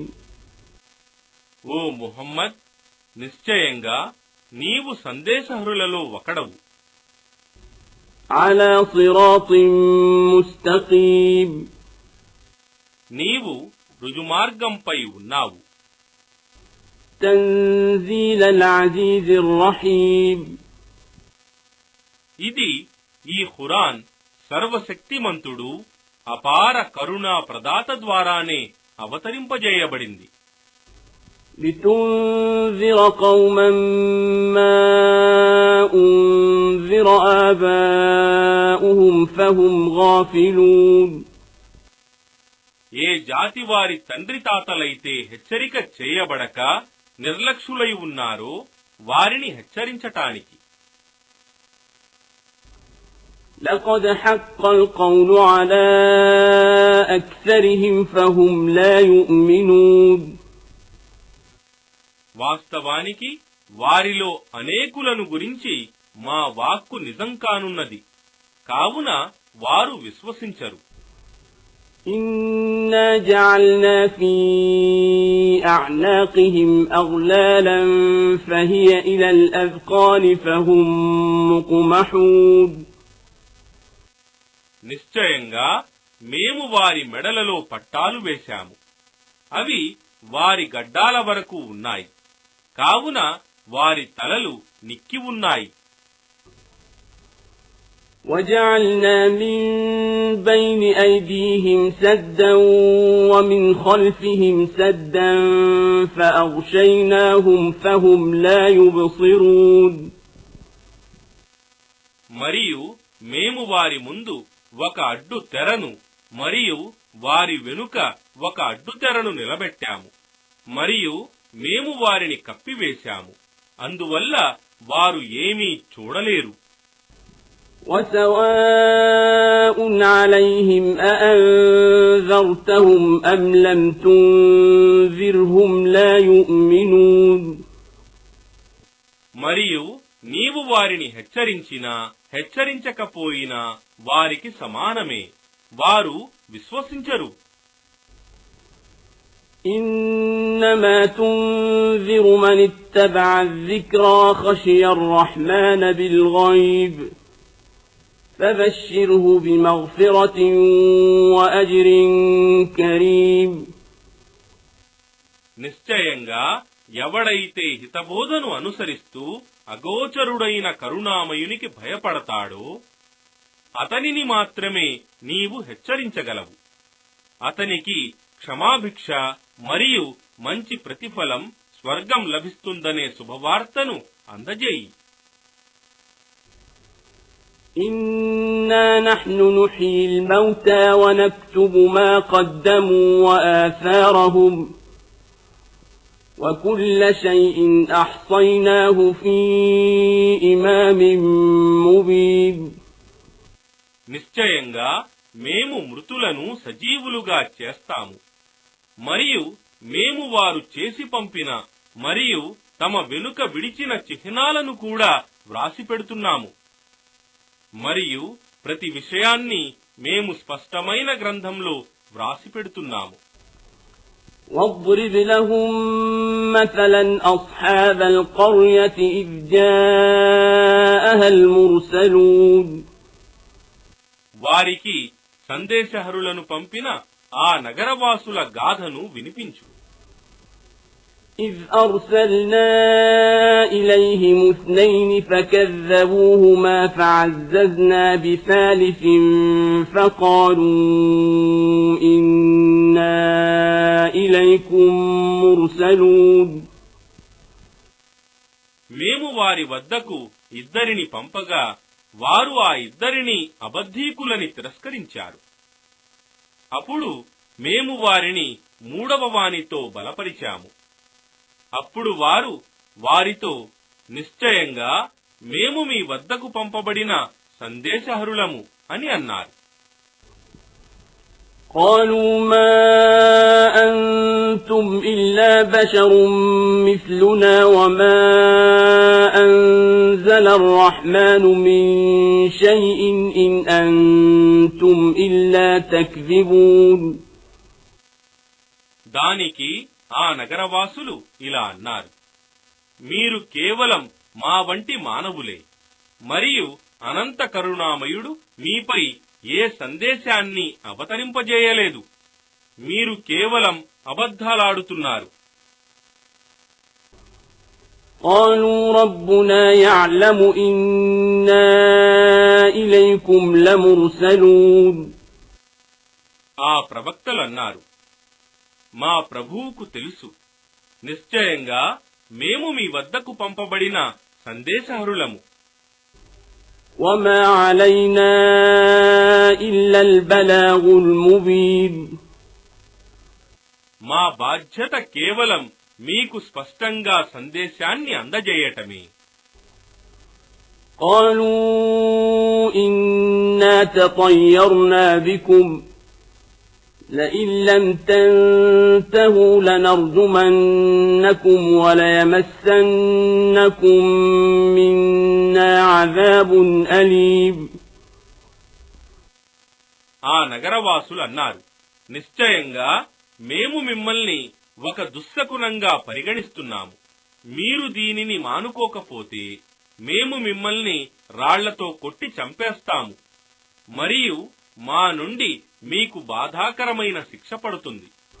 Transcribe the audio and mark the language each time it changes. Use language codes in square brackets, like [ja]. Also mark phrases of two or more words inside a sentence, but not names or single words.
[te] ఓ ముహమ్మద్, నిశ్చయంగా నీవు సందేశహరులలో ఒకడవు. [ar] على صراط مستقيم. [te] నీవు రుజుమార్గంపై ఉన్నావు. [ar] تنزيل العزيز الرحيم [te] ఇది ఈ ఖురాన్ సర్వశక్తిమంతుడు అపార కరుణా ప్రదాత ద్వారానే అవతరింపజేయబడింది. [ar] لتنذر قوما ما أنذر آباؤهم فهم غافلون [te] ఏ జాతి వారి తండ్రి తాతలైతే హెచ్చరిక చేయబడక నిర్లక్ష్యులై ఉన్నారో వారిని హెచ్చరించటానికి. [ar] لقد حق القول على أكثرهم فهم لا يؤمنون [te] వాస్తవానికి వారిలో అనేకులను గురించి మా వాక్కు నిజం కానున్నది, కావున వారు విశ్వసించరు. [ar] إنا جعلنا في أعناقهم أغلالا فهي إلى الأذقان فهم مقمحون [te] నిశ్చయంగా మేము వారి మెడలలో పట్టాలు వేశాము, అవి వారి గడ్డాల వరకు ఉన్నాయి, కావున వారి తలలు నిక్కి ఉన్నాయి. [ar] وجعلنا من بين أيديهم سدا ومن خلفهم سدا فأغشيناهم فهم لا يبصرون [te] మరియు మేము వారి ముందు ఒక అడ్డు తెరను మరియు వారి వెనుక ఒక అడ్డు తెరను నిలబెట్టాము, మరియు మేము వారిని కప్పివేశాము, అందువల్ల వారు ఏమీ చూడలేరు. [ar] وسواء عليهم أأنذرتهم أم لم تنذرهم لا يؤمنون [te] మరియు నీవు వారిని హెచ్చరించినా హెచ్చరించకపోయినా వారికి సమానమే, వారు విశ్వసించరు. [ar] إنما تنذر من اتبع الذكرى خشي الرحمن بالغيب فبشره بمغفرة وأجر كريم [te] నిశ్చయంగా ఎవడైతే హితబోధను అనుసరిస్తూ అగోచరుడైన కరుణామయునికి భయపడతాడో అతనిని మాత్రమే నీవు హెచ్చరించగలవు. అతనికి క్షమాభిక్ష మరియు మంచి ప్రతిఫలం స్వర్గం లభిస్తుందనే శుభవార్తను అందజేయి. [ar] إنا نحن نحيي الموتى ونكتب ما قدموا وآثارهم وكل شيء أحصيناه في إمام مبين [te] నిశ్చయంగా మేము మృతులను సజీవులుగా చేస్తాము, మరియు మేము వారు చేసి పంపిన మరియు తమ వెనుక విడిచిన చిహ్నాలను కూడా వ్రాసిపెడుతున్నాము, మరియు ప్రతి విషయాన్ని మేము స్పష్టమైన గ్రంథంలో వ్రాసిపెడుతున్నాము. [ar] واضرب لهم مثلا أصحاب القرية إذ جاءها المرسلون [te] వారికి సందేశహరులను పంపిన ఆ నగరవాసుల గాథను వినిపించు. [ar] إذ أرسلنا إليهم اثنين فكذبوهما فعززنا بثالث فقالوا إنا إليكم مرسلون [te] మేము వారి వద్దకు ఇద్దరిని పంపగా వారు ఆ ఇద్దరిని అబద్ధీకులని తిరస్కరించారు. అప్పుడు మేము వారిని మూడవ వానితో బలపరిచాము. అప్పుడు వారు వారితో నిశ్చయంగా మేము మీ వద్దకు పంపబడిన సందేశహరులము అని అన్నారు. [ar] قالوا ما أنتم إلا بشر مثلنا وما أنزل الرحمن من شيء إن أنتم إلا تكذبون [te] దానికి ఆ నగరవాసులు ఇలా అన్నారు, మీరు కేవలం మా వంటి మానవులే, మరియు అనంత కరుణామయుడు మీపై ఏ సందేశాన్ని అవతరింపజేయలేదు, మీరు కేవలం అబద్ధాలాడుతున్నారు. [ar] قالوا ربنا يعلم إنا إليكم لمرسلون [te] ఆ ప్రవక్తలన్నారు, మా ప్రభువుకు తెలుసు, నిశ్చయంగా మేము మీ వద్దకు పంపబడిన సందేశహరులము. [ar] وما علينا إلا البلاغ المبين [te] మా బాధ్యత కేవలం మీకు స్పష్టంగా సందేశాన్ని అందజేయటమే. [ar] قالوا إنا تطيرنا بكم لئن لم تنتهوا لنرجمنكم وليمسنكم منا عذاب أليم [te] ఆ నగరవాసులు అన్నారు, నిశ్చయంగా మేము మిమ్మల్ని ఒక దుశ్శకునంగా పరిగణిస్తున్నాము. మీరు దీనిని మానుకోకపోతే మేము మిమ్మల్ని రాళ్లతో కొట్టి చంపేస్తాము, మరియు మా నుండి మీకు బాధాకరమైన శిక్ష పడుతుంది.